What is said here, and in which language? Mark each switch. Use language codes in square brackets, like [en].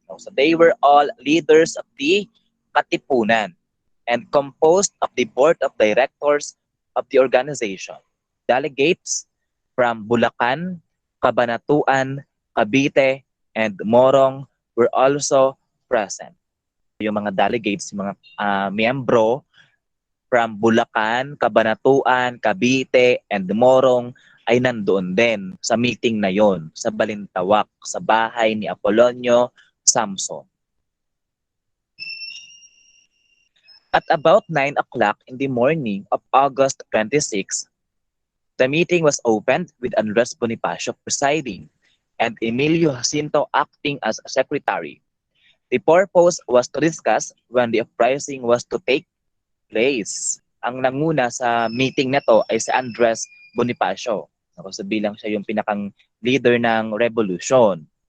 [en] So they were all leaders of the Katipunan and composed of the board of directors of the organization. Delegates from Bulacan, Cabanatuan, Cavite, and Morong were also present. [tl] Yung mga delegates, yung mga miyembro from Bulacan, Cabanatuan, Cavite, and Morong ay nandoon din sa meeting na yon sa Balintawak, sa bahay ni Apolonio Samson. [en] At about 9 o'clock in the morning of August 26, the meeting was opened with Andres Bonifacio presiding and Emilio Jacinto acting as secretary. The purpose was to discuss when the uprising was to take place. [tl] Ang nanguna sa meeting na to ay si Andres Bonifacio. So bilang siya yung pinakang leader ng revolution.